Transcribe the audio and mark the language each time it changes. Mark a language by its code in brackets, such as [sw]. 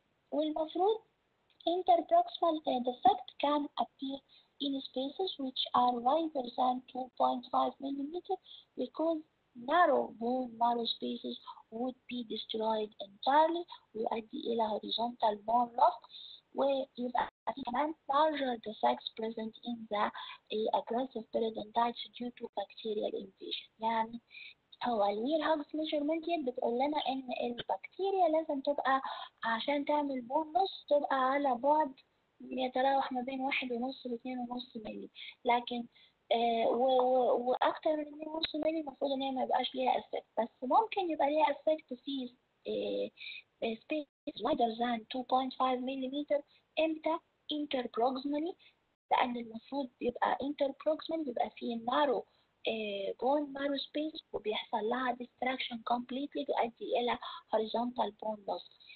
[ar] والمفروض [en] interproximal defect can appear in spaces which are wider than 2.5 millimeter because narrow bone marrow spaces would be destroyed entirely [ar] ويؤدي إلى [en] horizontal bone loss، [ar] ويبقى في كمان [en] larger defects present in the aggressive periodontitis due to bacterial invasion. [ar] يعني هو الويرهاجز ميجرمنت بتقول لنا ان البكتيريا لازم تبقى عشان تعمل بون لوس تبقى على بعد يتراوح ما بين 1.5 ل 2.5 مللي، لكن واكتر من 2.5 مللي المفروض ان هي ما يبقاش ليها افكت، بس ممكن يبقى ليها افكت في [en] space wider than 2.5 [ar] ملم. امتى؟ interproximally، لان المفروض بيبقى interproximal بيبقى فيه [en] narrow bone marrow space [ar] وبيحصل لها distraction completely تؤدي إلى [en] horizontal bone loss.